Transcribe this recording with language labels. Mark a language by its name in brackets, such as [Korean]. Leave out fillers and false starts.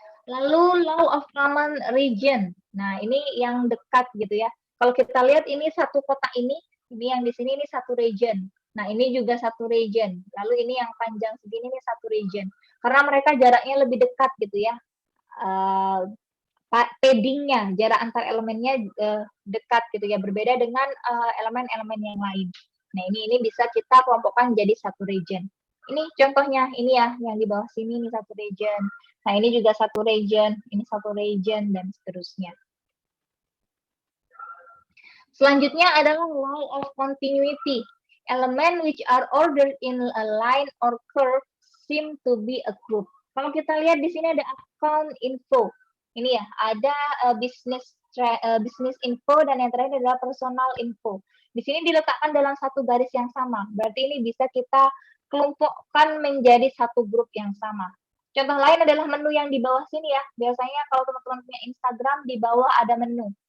[English] Lalu law of common region. [Indonesian] Nah, ini yang dekat gitu ya. Kalau kita lihat ini satu kotak ini yang di sini ini satu region. Nah, ini juga satu region. Lalu ini yang panjang segini ini satu region. Karena mereka jaraknya lebih dekat gitu ya. Paddingnya, jarak antar elemennya dekat gitu ya. Berbeda dengan elemen-elemen yang lain. Nah, ini bisa kita kelompokkan jadi satu region. Ini contohnya, ini ya, yang di bawah sini ini satu region. Nah, ini juga satu region, ini satu region, dan seterusnya. Selanjutnya adalah [English] law of continuity. Element which are ordered in a line or curve seem to be a group. [Indonesian] Kalau kita lihat di sini ada account info. Ini ya, ada business info, dan yang terakhir adalah personal info. Di sini diletakkan dalam satu garis yang sama. Berarti ini bisa kita kelompokkan menjadi satu grup yang sama. Contoh lain adalah menu yang di bawah sini ya. Biasanya kalau teman-teman punya Instagram, di bawah ada menu.